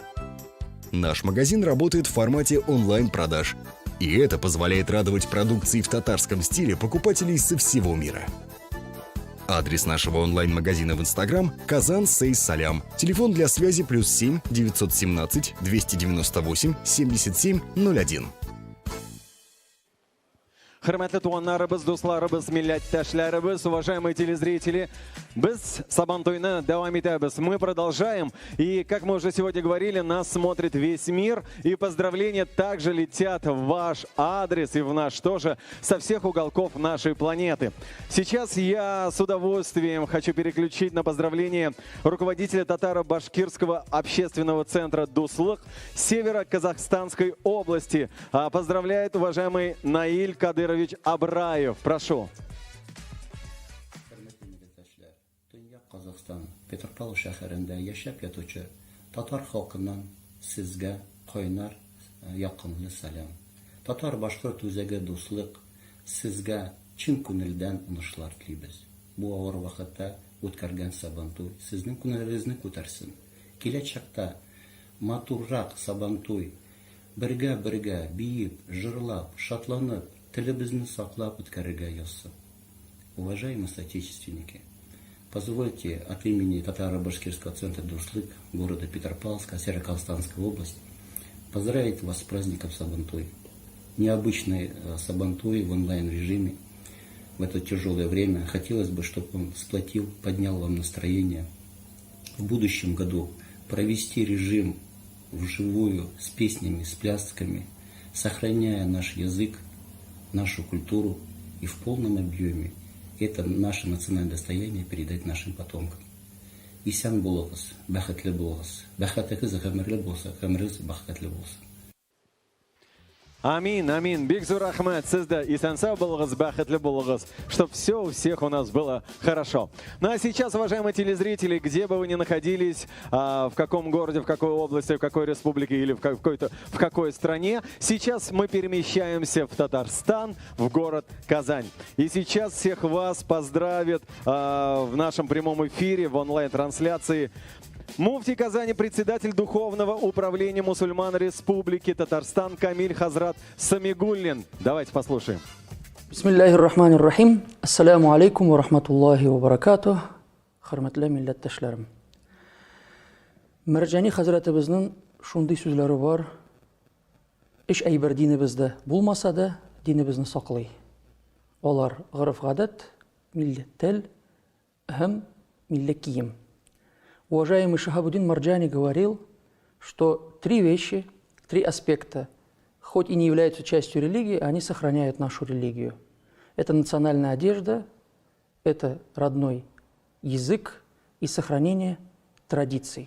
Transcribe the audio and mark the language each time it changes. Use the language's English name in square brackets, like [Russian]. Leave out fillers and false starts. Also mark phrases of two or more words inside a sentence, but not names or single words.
[Russian] Наш магазин работает в формате онлайн-продаж, и это позволяет радовать продукцией в татарском стиле покупателей со всего мира. Адрес нашего онлайн-магазина в Инстаграм – Казан Сейс Салям. Телефон для связи +7 917 298 77 01. [Tatar] Хөрмәтле туганнарыбыз, дусларыбыз, милләттәшләребез, [Russian] уважаемые телезрители, [Tatar] без Сабантуйны давам итәбез. [Russian] Мы продолжаем. И, как мы уже сегодня говорили, нас смотрит весь мир. И поздравления также летят в ваш адрес и в наш тоже, со всех уголков нашей планеты. Сейчас я с удовольствием хочу переключить на поздравление руководителя татаро-башкирского общественного центра «Дуслык» Северо-Казахстанской области. Поздравляет уважаемый Наиль Кадырович Абраев. Прошу. [Tatar] Казахстан, Петропавл шәһәрендә яшәп ятучы татар халкыннан сезгә кайнар якынлы сәлам. Татар-башкорт үзәге дуслык сезгә чын күңелдән уңышлар телибез. Бу авыр вакытта үткәргән Сабантуй сезнең күңелегезне күтәрсен. Киләчәктә матуррак Сабантуй бергә биеп, җырлап, шатланып, телебезне саклап үткәрергә язсын. [Russian] Уважаемые соотечественники, позвольте от имени Татаро-Башкирского центра «Дуслык» города Петропавловска, Северо-Казахстанской области поздравить вас с праздником Сабантуй. Необычный Сабантуй в онлайн-режиме в это тяжелое время. Хотелось бы, чтобы он сплотил, поднял вам настроение. В будущем году провести режим вживую с песнями, с плясками, сохраняя наш язык, нашу культуру и в полном объеме это наше национальное достояние передать нашим потомкам. [Tatar] Исян булыгыз, бәхетле булыгыз. Бәхетегез гомерле булса, гомерегез бәхетле булса. Амин, амин. Бик зур рахмат. Сездә исән-сау булыгыз, бәхетле булыгыз, [Russian] чтобы все у всех у нас было хорошо. Ну а сейчас, уважаемые телезрители, где бы вы ни находились, в каком городе, в какой области, в какой республике или в какой стране, сейчас мы перемещаемся в Татарстан, в город Казань. И сейчас всех вас поздравит в нашем прямом эфире, в онлайн-трансляции муфтий Казани, председатель Духовного управления мусульман Республики Татарстан Камиль Хазрат Самигуллин. Давайте послушаем. [Arabic] بسم الله الرحمن الرحيم. السلام عليكم ورحمة الله وبركاته. [Tatar] Хөрмәтле милләттәшләрем. Мәрҗани хәзрәтебезнең шундый сүзләре бар. Эш әйбер динебездә булмаса да, динебезне саклый. олар ғырыф ғадат, миллет тіл, һәм миллет киім. [Russian] Уважаемый Шахабуддин Марджани говорил, что 3 вещи, 3 аспекта, хоть и не являются частью религии, они сохраняют нашу религию. Это национальная одежда, это родной язык и сохранение традиций.